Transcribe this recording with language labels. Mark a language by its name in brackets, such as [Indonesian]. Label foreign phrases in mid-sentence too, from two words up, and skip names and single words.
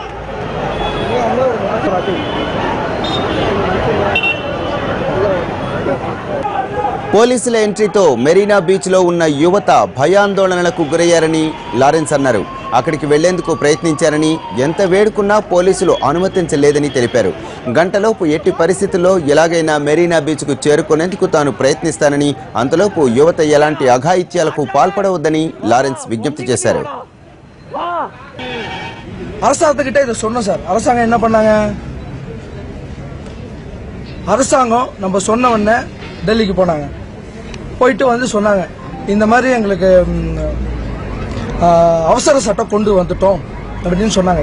[Telugu] పోలీసుల ఎంట్రీతో మెరీనా బీచ్లో ఉన్న యువత భయాందోళనలకు గురయ్యారని లారెన్స్ అన్నారు. అక్కడికి వెళ్లేందుకు ప్రయత్నించారని, ఎంత వేడుకున్నా పోలీసులు అనుమతించలేదని తెలిపారు. గంటలోపు ఎట్టి పరిస్థితుల్లో ఎలాగైనా మెరీనా బీచ్కు చేరుకునేందుకు తాను ప్రయత్నిస్తానని, అంతలోపు యువత ఎలాంటి అఘాయిత్యాలకు పాల్పడవద్దని లారెన్స్ విజ్ఞప్తి చేశారు. [Tamil] அரசாங்கத்துக்கிட்ட இதை சொன்னோம் சார். அரசாங்கம் என்ன பண்ணாங்க? அரசாங்கம் நம்ம சொன்ன உடனே டெல்லிக்கு போனாங்க. போயிட்டு வந்து சொன்னாங்க, இந்த மாதிரி எங்களுக்கு அவசர சட்டம் கொண்டு வந்துட்டோம் அப்படின்னு சொன்னாங்க.